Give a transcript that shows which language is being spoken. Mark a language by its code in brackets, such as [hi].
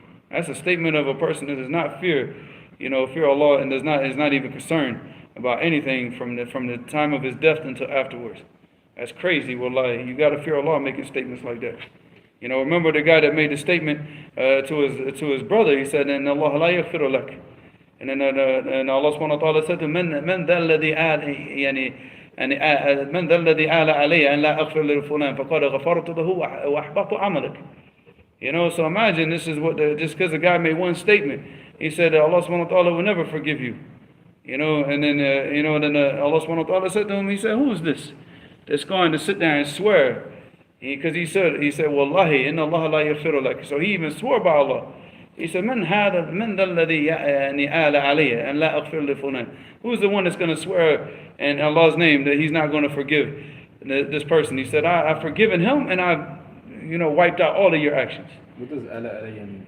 [en] That's a statement of a person that does not fear Allah, and is not even concerned about anything from the time of his death until afterwards. That's crazy, wallahi. You got to fear Allah making statements like that. Remember the guy that made the statement to his brother. He said, [ar] "Inna Allah la yaghfiru lak." [en] And then Allah subhanahu wa ta'ala said to him, [ar] "Man dha alladhi من ذا الذي آل علي أن لا أغفر لفلان فقد غفرت له وأحبطت عملك." [en] So imagine this is just because the guy made one statement, he said Allah subhanahu wa ta'ala will never forgive you. And then Allah subhanahu wa ta'ala said to him, He said, who is this that's going to sit there and swear? Because he said, [ar] Wallahi, inna Allah la yaghfiru lak. [en] So he even swore by Allah. He said, [ar] من ذا الذي آل علي أن لا أغفر لفلان. [en] Who's the one that's going to swear in Allah's name that He's not going to forgive this person? He said, I've forgiven him and I've wiped out all of your actions. What does ala alayya mean?